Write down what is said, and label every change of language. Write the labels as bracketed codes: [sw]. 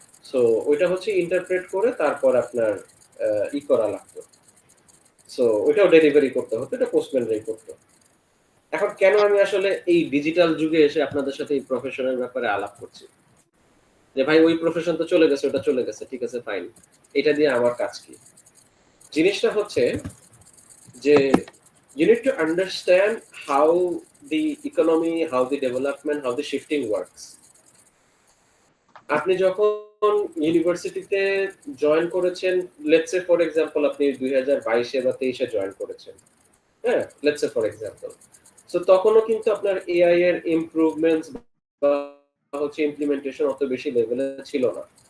[bn] So ওইটা হচ্ছে interpret করে তারপর আপনার ই করা লাগতো। সো ওইটাও ডেলিভারি করতে হতো, এটা পোস্টম্যানরাই করতো। এখন কেন আমি আসলে এই ডিজিটাল যুগে এসে আপনাদের সাথে এই প্রফেশনের ব্যাপারে আলাপ করছি, যে ভাই ওই প্রফেশন তো চলে গেছে, ওটা চলে গেছে, ঠিক আছে ফাইন, এটা দিয়ে আমার কাজ কি? জিনিসটা হচ্ছে যে [en] you need to understand how the economy, how the development, how the shifting works. [bn] আপনি যখন ইউনিভার্সিটিতে জয়েন করেছেন, [en] let's say for example [bn] আপনি 2022 বা 23 জয়েন করেছেন, হ্যাঁ, let's say for example. So তখনও কিন্তু আপনার এআই এর ইমপ্রুভমেন্টস বা হচ্ছে ইমপ্লিমেন্টেশন অত বেশি লেভেলে ছিল না।